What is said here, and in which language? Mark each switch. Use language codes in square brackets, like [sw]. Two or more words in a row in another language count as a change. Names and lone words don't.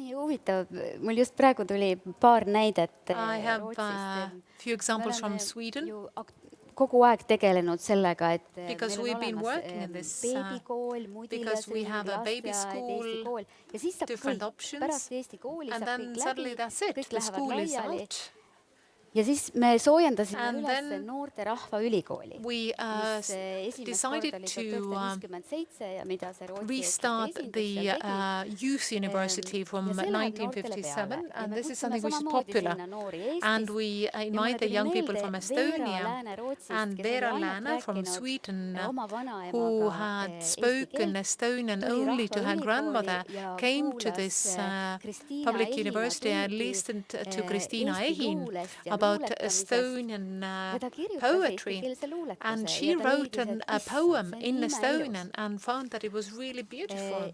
[en] I have a few examples from Sweden. Because we've been working in this, because we have a baby school, different options, and then suddenly that's it, the school is out. [et] Ja siis me soojendasime üles noorte rahvaülikooli. [en] We decided to restart the youth university from 1957, and this is something which is popular. And we invite the young people from Estonia, and Veera Lääne from Sweden, who had spoken Estonian only to her grandmother, came to this public university and listened to Kristiina Ehin about Estonian poetry, and she wrote a poem in Estonian and found that it was really beautiful.